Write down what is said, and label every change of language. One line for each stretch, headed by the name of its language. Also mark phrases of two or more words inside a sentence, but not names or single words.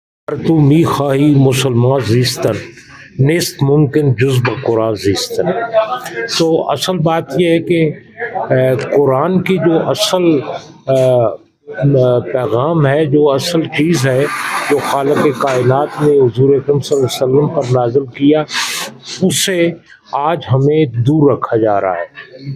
Persian: تو می خواہی مسلمان زیستن نیست ممکن جز بقرآن زیستن.
Urdu: تو اصل بات یہ ہے کہ قرآن کی جو اصل پیغام ہے، جو اصل چیز ہے جو خالق کائنات نے حضور اکرم صلی اللہ علیہ وسلم پر نازل کیا، اس سے آج ہمیں دور رکھا جا رہا ہے.